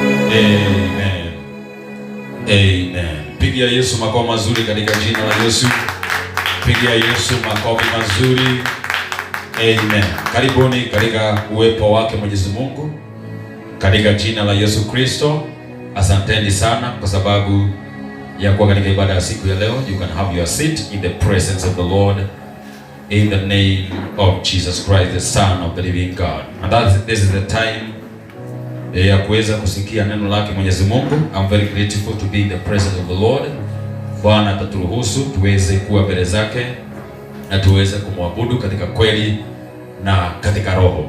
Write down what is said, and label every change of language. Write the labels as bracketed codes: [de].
[sw] Amen. Amen. Pigia Yesu makofi mazuri katika jina la Yesu. Pigia Yesu makofi mazuri. Amen. Karibuni katika uwepo wake Mwenyezi Mungu katika jina la Yesu Kristo. Asanteni sana kwa sababu ya kuwa katika ibada ya siku ya leo. [en] You can have your seat in the presence of the Lord in the name of Jesus Christ, the Son of the living God. And this is the time [sw] ya kuweza kusikia neno lake Mwenyezi Mungu. [en] I'm very grateful to be in the presence of the Lord. [sw] Bwana ataturuhusu tuweze kuwa mbele zake na tuweze kumwabudu katika kweli na katika roho.